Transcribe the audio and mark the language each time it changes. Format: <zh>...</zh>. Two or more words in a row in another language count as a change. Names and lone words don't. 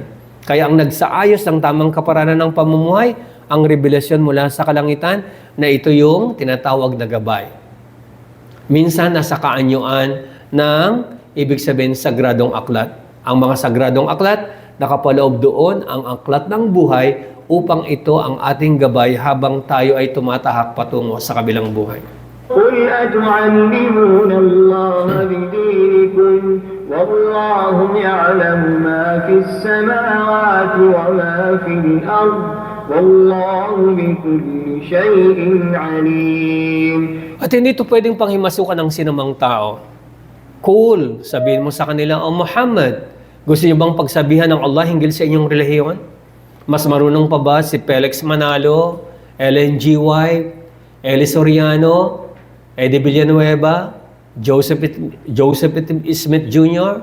<tl>Kaya ang nagsaayos ng tamang kaparanan ng pamumuhay, ang revelasyon mula sa kalangitan na ito yung tinatawag na gabay. Minsan nasa kaanyuan ng ibig sabihin sagradong aklat. Ang mga sagradong aklat, nakapaloob doon ang aklat ng buhay upang ito ang ating gabay habang tayo ay tumatahak patungo sa kabilang buhay.</tl> <ar>قل أتعلمون الله بدينكم والله يعلم ما في السماوات وما في الأرض والله بكل شيء عليم.</ar> <tl>At hindi ito pwedeng panghimasukan ng sinumang tao. Cool, sabihin mo sa kanila, "O Muhammad, gusto niyo bang pagsabihan ng Allah hinggil sa inyong relihiyon? Mas marunong pa ba si Felix Manalo, Ellen G. White, Eli Soriano, Eddie Villanueva, Joseph Smith Jr.?</tl>